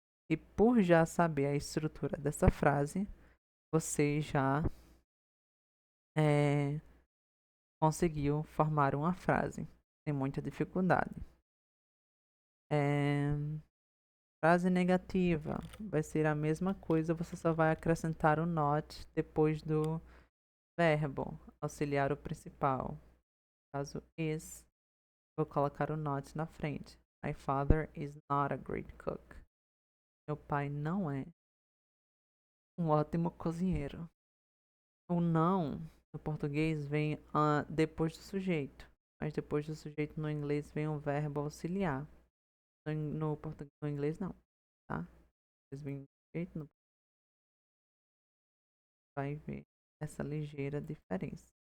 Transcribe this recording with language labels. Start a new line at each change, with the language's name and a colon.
Portuguese: E por já saber a estrutura dessa frase, você já conseguiu formar uma frase sem muita dificuldade. Frase negativa vai ser a mesma coisa, você só vai acrescentar o not depois do verbo, auxiliar o principal. No caso is, vou colocar o not na frente.
English: My father is not a great cook.
Portuguese: Meu pai não é um ótimo cozinheiro. O não no português vem depois do sujeito, mas depois do sujeito no inglês vem um verbo auxiliar. No inglês não, tá? Vem do sujeito, vai ver essa ligeira diferença.